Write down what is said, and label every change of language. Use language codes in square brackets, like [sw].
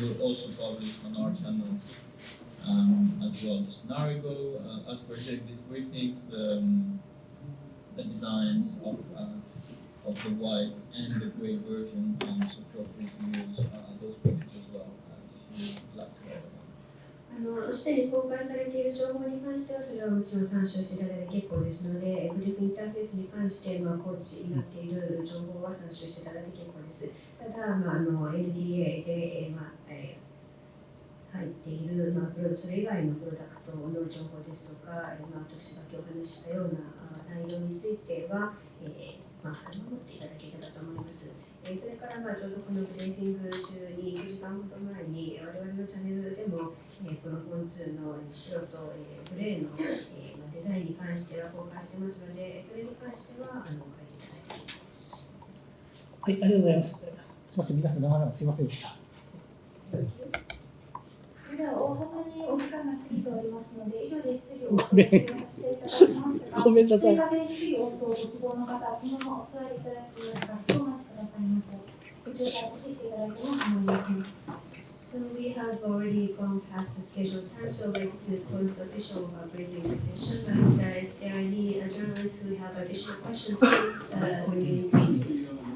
[en] And we'll also publish on our channels as well. Just an hour ago, as per these briefings, the designs of the white and the gray version, so feel free to use those pictures as well if you'd like to write about it. [ja] すでに公開されている情報に関しては、それはもちろん参照していただいて結構ですので、グリフインターフェースに関して、コーチになっている情報は参照していただいて結構です。ただ、NDA で、入っている、それ以外のプロダクトの情報ですとか、私が今日お話ししたような内容については、守っていただければと思います。それからちょうどこのブレーフィング中に1時間ほど前に我々のチャンネルでもこのフォン2の白とグレーのデザインに関しては公開してますので、それに関しては書いていただいています。はい、ありがとうございます。すみません、皆さん長々すみませんでした。では大幅にお時間が過ぎておりますので、以上で質疑を終了させていただきますが、ごめんなさい。追加で質疑応答をご希望の方、このままお座りいただいてよろしかお待ちくださいませ。ご注意していただいても構いません。 [en] So we have have already gone past the scheduled time, so I'd like to close the official briefing session. And if there are any journalists who have additional questions, please remain seated.